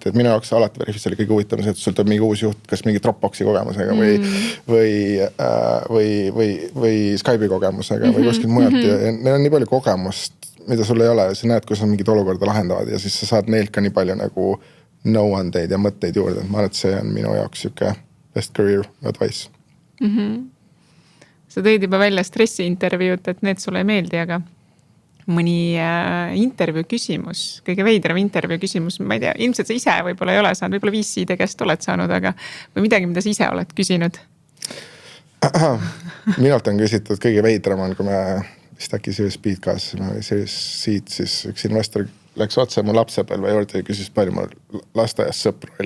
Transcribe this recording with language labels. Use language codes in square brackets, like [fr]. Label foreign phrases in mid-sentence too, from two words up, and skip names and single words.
[et] Et minu jaoks alati Veriffis oli kõige huvitavam see, et sul tuleb mingi uus juht, kas mingi Dropboxi kogemusega või Skype'i kogemusega või kuskilt mujalt. Ja neil on nii palju kogemust, mida sul ei ole. Sa näed, kus on mingid olukorda lahendavad ja siis sa saad neilt ka nii palju nagu nõuandeid ja mõtteid juurde. Ma arvan, et see on minu jaoks siuke [en] best career advice. [et] Sa tõid juba välja stressiintervjuud, et need sulle ei meeldi, aga mõni intervjuu küsimus, kõige veidram intervjuu küsimus, ma ei tea, ilmselt sa ise võib-olla ei ole saanud, võib-olla VC-de käest oled saanud, aga või midagi, mida sa ise oled küsinud? Minult on küsitud kõige veidram on, kui me vist äkki Series B-d kaasasime või Series C-d, siis üks investor läks otse mu lapsepõlve juurde ja küsis, palju mul lasteaias sõpru oli.